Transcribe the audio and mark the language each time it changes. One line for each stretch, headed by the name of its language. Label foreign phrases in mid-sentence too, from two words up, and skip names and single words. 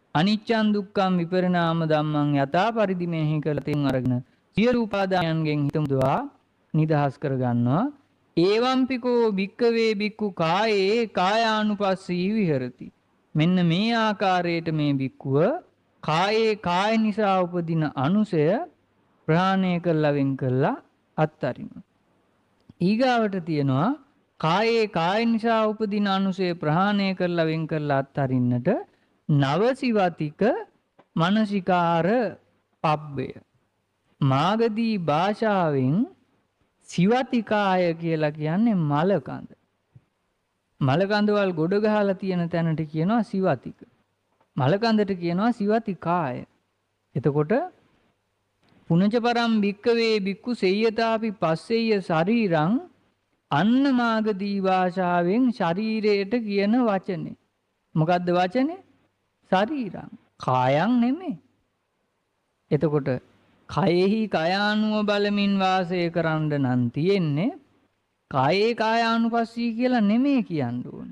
Pali: අනිච්චං දුක්ඛං විපරිණාම ධම්මං
Sinhala: යථා පරිදි මෙහි කළ තෙන් අරගෙන සියලු උපාදානයන්ගෙන් හිත මුදවා නිදහස් කර ගන්නවා.
Pali: ඒවම්පිකෝ භික්කවේ භික්ඛු කායේ කායානුපස්සී විහෙරති.
Sinhala: මෙන්න මේ ආකාරයට මේ භික්ඛුව කායේ කාය නිසා උපදින අනුසය ප්‍රහාණය කළා වෙන් කළා අත්තරිනවා. ඊගාවට තියෙනවා කායේ කාය නිසා උපදින අනුසය ප්‍රහාණය කළා වෙන් කළා අත්තරින්නට නවසිවතික මනසිකාර පබ්බය. මාගදී භාෂාවෙන් සිවතිකාය කියලා කියන්නේ මලකඳ. මලකඳවල් ගොඩ ගහලා තියෙන තැනට කියනවා සිවතික. මලකඳට කියනවා සිවතිකාය. එතකොට
Pali: පුනච පරම් භික්කවේ භික්ඛු සෙය්‍යතාපි පස්සෙය්‍ය ශරීරං
Sinhala: අන්න මාගදී භාෂාවෙන් ශරීරයට කියන වචනේ. මොකද්ද වචනේ? ශරීරං. කායං නෙමෙයි. එතකොට කයෙහි කයානුව බලමින් වාසය කරන්න නම් තියෙන්නේ
Pali: කායේ කායානුපස්සී
Sinhala: කියලා නෙමෙයි කියන්න ඕන.